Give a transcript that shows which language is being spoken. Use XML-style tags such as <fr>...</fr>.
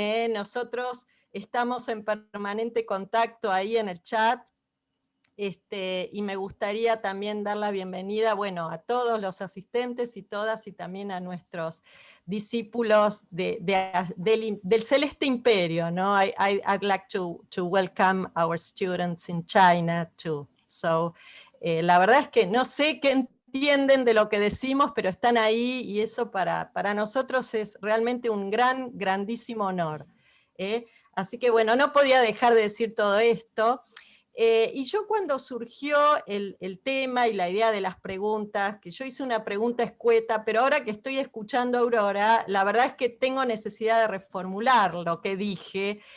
<es>Nosotros estamos en permanente contacto ahí en el chat. Y me gustaría también dar la bienvenida, bueno, a todos los asistentes y todas, y también a nuestros discípulos del Celeste Imperio, ¿no?</es> <en>I'd like to welcome our students in China too.</en> <es>So, la verdad es que no sé qué entienden de lo que decimos, pero están ahí, y eso para nosotros es realmente un grandísimo honor. Así que bueno, no podía dejar de decir todo esto. Y yo cuando surgió el tema y la idea de las preguntas, que yo hice una pregunta escueta, pero ahora que estoy escuchando a Aurora, la verdad es que tengo necesidad de reformular lo que dije.</es>